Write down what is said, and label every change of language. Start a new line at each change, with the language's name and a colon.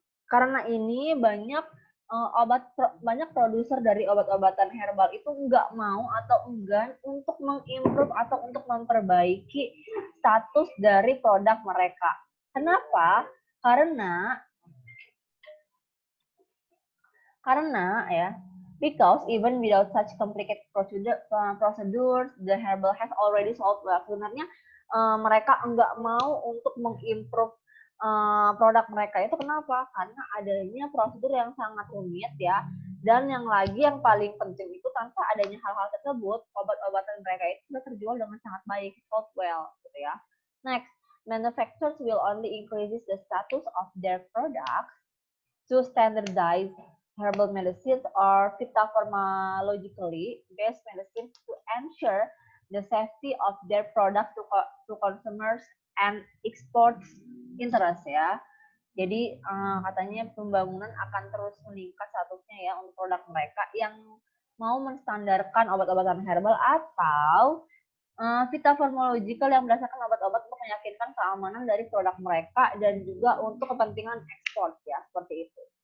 Indonesian: Karena ini banyak banyak produser dari obat-obatan herbal itu nggak mau atau enggan untuk mengimprove atau untuk memperbaiki status dari produk mereka. Kenapa? Karena ya,
English: because even without such complicated procedures, the herbal has already solved well.
Indonesian: Sebenarnya mereka nggak mau untuk mengimprove produk mereka itu kenapa? Karena adanya prosedur yang sangat rumit ya. Dan yang paling penting itu tanpa adanya hal-hal tersebut, obat-obatan mereka itu sudah terjual dengan sangat baik,
English: sold well,
Indonesian: gitu ya.
English: Next, manufacturers will only increase the status of their products to standardize herbal medicines or Vita Pharmacologically based medicines to ensure the safety of their products to consumers and exports interest ya.
Indonesian: Jadi katanya pembangunan akan terus meningkat statusnya ya untuk produk mereka yang mau menstandarkan obat-obatan herbal atau Vita Pharmacological yang berdasarkan obat-obat untuk meyakinkan keamanan dari produk mereka dan juga untuk kepentingan ekspor ya, seperti itu.